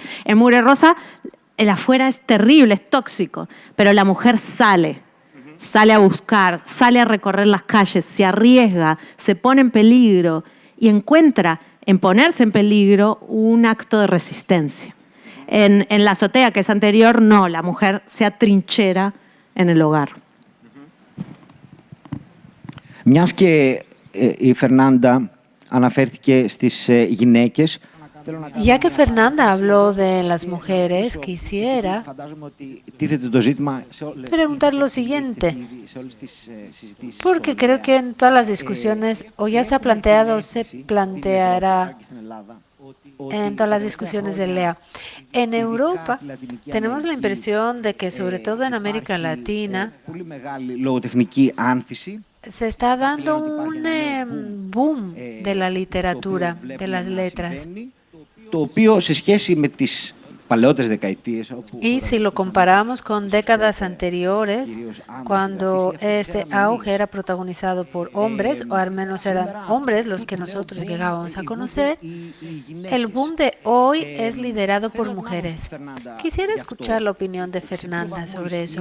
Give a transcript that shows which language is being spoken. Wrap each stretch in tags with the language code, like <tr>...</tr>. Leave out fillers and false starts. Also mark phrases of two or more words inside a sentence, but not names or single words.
<es>En Mugre Rosa el afuera es terrible, es tóxico, pero la mujer sale a buscar, sale a recorrer las calles, se arriesga, se pone en peligro y encuentra en ponerse en peligro un acto de resistencia. En la azotea, que es anterior, no, la mujer se atrinchera en el hogar.</es> <el>Μιας και η Φερνάντα αναφέρθηκε στις γυναίκες.</el> <es>Ya que Fernanda habló de las mujeres, quisiera preguntar lo siguiente, porque creo que en todas las discusiones, o ya se ha planteado o se planteará en todas las discusiones de Lea. En Europa tenemos la impresión de que, sobre todo en América Latina, se está dando un boom de la literatura, de las letras.</es> <el>Το οποίο σε σχέση με τις παλαιότερες δεκαετίες.</el> <es>Y si lo comparamos con décadas anteriores, cuando este auge era protagonizado por hombres, o al menos eran hombres los que nosotros llegábamos a conocer, el boom de hoy es liderado por mujeres. Quisiera escuchar la opinión de Fernanda sobre eso.</es>